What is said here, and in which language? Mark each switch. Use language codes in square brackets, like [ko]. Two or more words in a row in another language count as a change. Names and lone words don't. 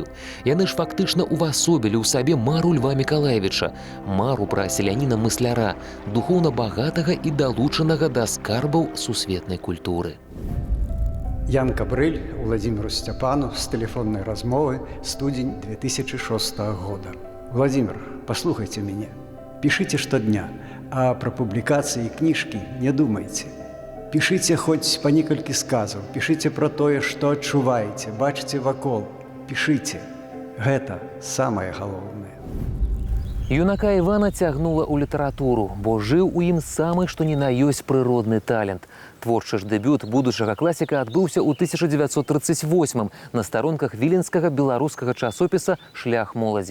[be] Яны ж фактычна увасобілі ў сабе мару Льва Мікалаевіча, мару пра селяніна-мысляра, духоўна багатага і далучанага да скарбаў сусветнай культуры. [ru] Янка Брыль Владимиру Степану с телефонной [be] размовы, студень [ru] 2006 года. Владимир, послухайте меня. Пишите штодня, а про публикации и книжки не думайте. Пишите хоть по [be] некалькі сказаў, пишите про тое, што адчуваеце, бачыце вакол. Пишите. Гэта самае галоўнае. Юнака Івана цягнула ў літаратуру, бо жыў у ім самы што ні на ёсць прыродны талент. Творчы ж дэбют будучага класіка адбыўся ў 1938 на старонках віленскага беларускага часопіса «Шлях моладзі».